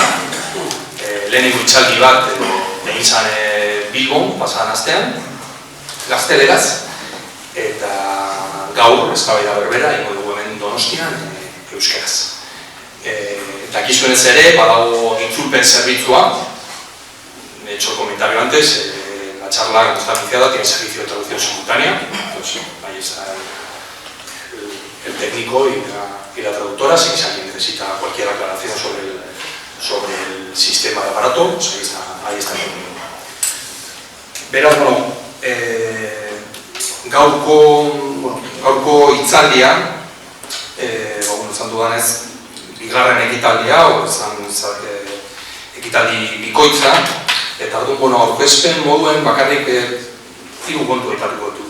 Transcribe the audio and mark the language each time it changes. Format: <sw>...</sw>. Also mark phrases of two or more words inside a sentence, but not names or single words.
<eu>Lehenengo hitzaldi bat egin zan Bilbon, pasadan astean, gazteleraz, eta gaur, eztabaida berbera, ingo dugu hemen Donostian, euskeraz. Dakizuenez ere, badago itzulpen zerbitzua.</eu> <es>He hecho el comentario antes, la charla que está anunciada tiene servicio de traducción simultánea. Entonces, ahí está el técnico y la traductora. Si alguien necesita cualquier aclaración sobre el sistema de aparato, pues ahí está el técnico.</es> <eu>Beraz, bueno, gaurko hitzaldia, izan dudanez, bigarren ekitaldia, ekitaldi bikoitza, eta orduan aurkezpen moduen bakarrik hiru kontu aipatuko dut.</eu>